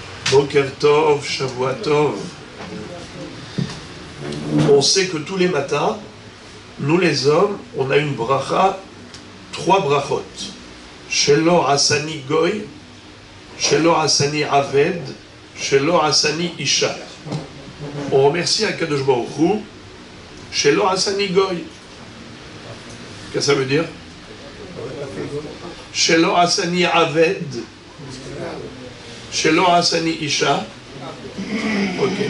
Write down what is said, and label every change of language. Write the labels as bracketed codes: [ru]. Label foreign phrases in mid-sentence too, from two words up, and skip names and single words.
[he] בוקר טוב, שבוע טוב. [fr] On sait que tous les matins, nous les hommes, on a une bracha, 3 brachot. [he] שלא עשני גוי, שלא עשני עבד, שלא עשני אשה. [fr] On remercie [he] הקדוש ברוך הוא, שלא עשני גוי. [fr] Qu'est-ce que ça veut dire? [he] שלא עשני עבד, שלא עשני אשה. [fr] Ok.